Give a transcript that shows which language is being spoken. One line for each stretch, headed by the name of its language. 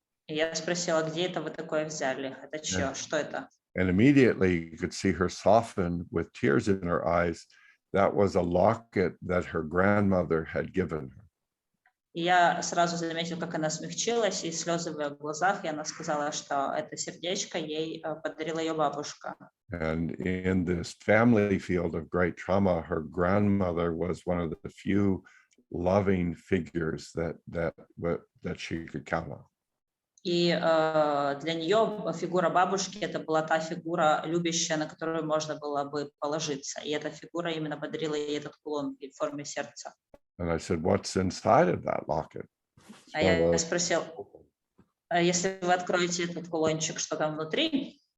Russian: И я спросила, где это вы такое взяли? Это чье? Что это?
English: And immediately you could see her soften with tears in her eyes. That was a locket that her grandmother had given her.
Russian: И я сразу заметила, как она смягчилась, и слезы в ее глазах, и она сказала, что это сердечко ей подарила ее бабушка.
English: And in this family field of great trauma, her grandmother was one of the few loving figures that she could count on.
Russian: И для нее фигура бабушки это была та фигура любящая, на которую можно было бы положиться. И эта фигура именно подарила ей этот кулон в форме сердца.
English: And I said, what's inside of that locket?
Russian: А я спросил, если вы откроете этот кулончик, что там внутри?